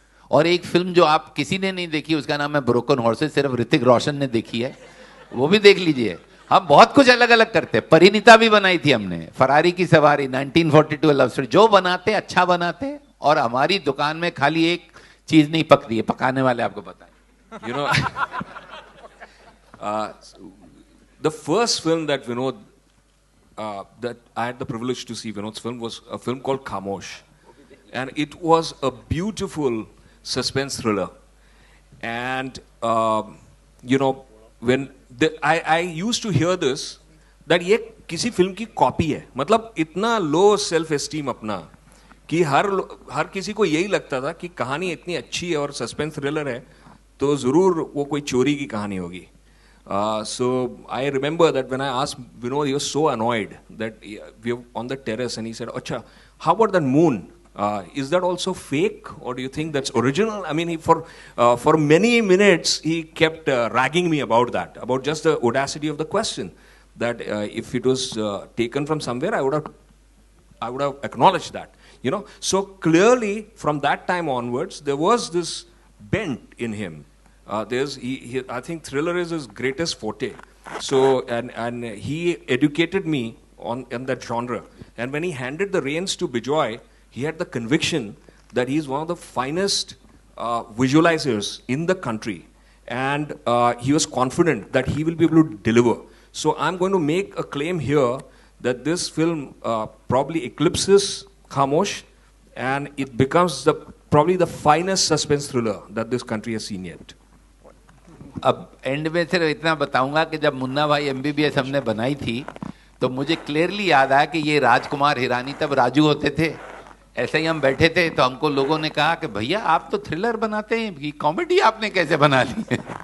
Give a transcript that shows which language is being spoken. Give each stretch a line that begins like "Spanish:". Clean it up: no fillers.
Hindi: और एक फिल्म जो आप किसी ने नहीं देखी, उसका नाम है ब्रोकन हॉर्सेस, सिर्फ ऋतिक रोशन ने देखी है, वो भी देख लीजिए। हम बहुत कुछ अलग अलग करते हैं। परिणीता भी बनाई थी हमने, फरारी की सवारी, 1942 लव स्टोरी। जो बनाते अच्छा बनाते, और हमारी दुकान में खाली एक चीज नहीं पकती है, पकाने वाले आपको बताएं।
English: You know, the first film that Vinod, that I had the privilege to see Vinod's film was a film called Khamosh. And it was a beautiful suspense thriller. And, you know, when I used to hear this, that
Hindi: ये किसी film की copy है। मतलब इतना low self esteem अपना कि हर किसी को यही लगता था कि कहानी इतनी अच्छी है और सस्पेंस थ्रिलर है तो ज़रूर वो कोई चोरी की कहानी होगी।
English: So I remember that when I asked Vinod, he was so annoyed that we were on the terrace and he said, "Acha, how about that moon? Is that also fake, or do you think that's original?" I mean, for many minutes he kept ragging me about that, about just the audacity of the question. That if it was taken from somewhere, I would have acknowledged that. You know, so clearly from that time onwards, there was this bent in him. I think thriller is his greatest forte. So and he educated me on that genre. And when he handed the reins to Bijoy, he had the conviction that he is one of the finest visualizers in the country, and he was confident that he will be able to deliver. So I'm going to make a claim here that this film probably eclipses Khamosh, and it becomes probably the finest suspense thriller that this country has seen yet.
Hindi: अब and में सिर्फ इतना बताऊंगा कि जब मुन्ना भाई MBBS हमने बनाई थी तो मुझे क्लियरली याद आया कि ये राजकुमार हिरानी तब राजू होते थे। ऐसे ही हम बैठे थे तो हमको लोगों ने कहा कि भैया आप तो थ्रिलर बनाते हैं, कि कॉमेडी आपने कैसे बना ली है?